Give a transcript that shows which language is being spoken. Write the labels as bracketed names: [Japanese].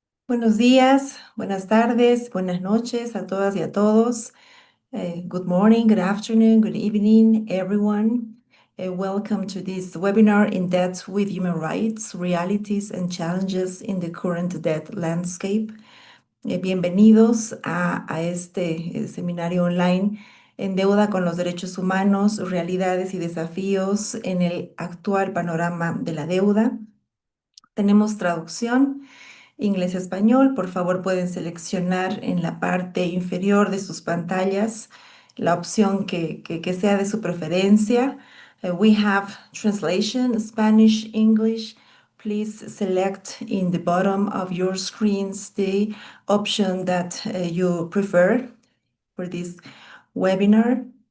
[Spanish] Buenos días, buenas tardes, buenas noches a todas y a todos. [English] Good morning, good afternoon, good evening, everyone. Welcome to this webinar in depth with human rights, realities and challenges in the current debt landscape. [Spanish] Bienvenidos a este seminario online en deuda con los derechos humanos, realidades y desafíos en el actual panorama de la deuda. Tenemos traducción inglés-español. Por favor, pueden seleccionar en la parte inferior de sus pantallas la opción que sea de su preferencia. [English] We have translation, Spanish, English. Please select in the bottom of your screens the option that you prefer for this webinar.